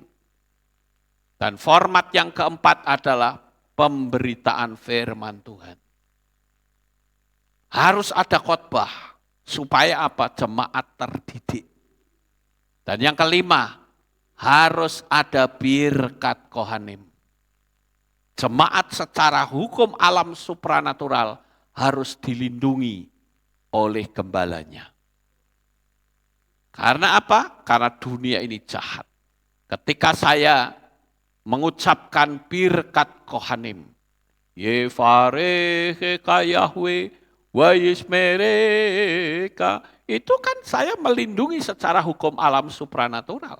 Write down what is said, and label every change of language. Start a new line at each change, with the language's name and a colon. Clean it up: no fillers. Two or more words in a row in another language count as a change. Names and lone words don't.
Indonesian: Dan format yang keempat adalah pemberitaan firman Tuhan. Harus ada khotbah, supaya apa? Jemaat terdidik. Dan yang kelima, harus ada
Hebrew: ברכת כהנים.
Indonesian: Jemaat secara hukum alam supranatural harus dilindungi oleh gembalanya. Karena apa? Karena dunia ini jahat. Ketika saya mengucapkan
Hebrew: ברכת כהנים, יברכך יהוה וישמרך,
Indonesian: itu kan saya melindungi secara hukum alam supranatural.